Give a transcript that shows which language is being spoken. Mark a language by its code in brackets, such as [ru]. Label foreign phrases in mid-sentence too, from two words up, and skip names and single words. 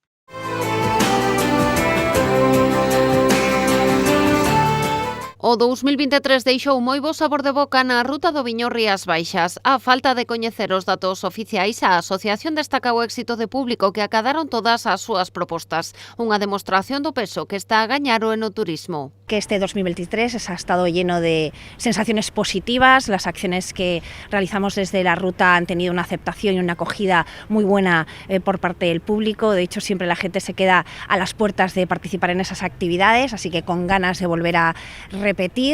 [gl] O 2023 deixou moi bo sabor de boca na ruta do viño Rías Baixas. A falta de coñecer os datos oficiais, a asociación destaca o éxito de público que acadaron todas as súas propostas. Unha demostración do peso que está a gañar o enoturismo. [es] Que este 2023 ha estado lleno de sensaciones positivas, las acciones que realizamos desde la ruta han tenido una aceptación y una acogida muy buena por parte del público. De hecho, siempre la gente se queda a las puertas de participar en esas actividades, así que con ganas de volver a repetir.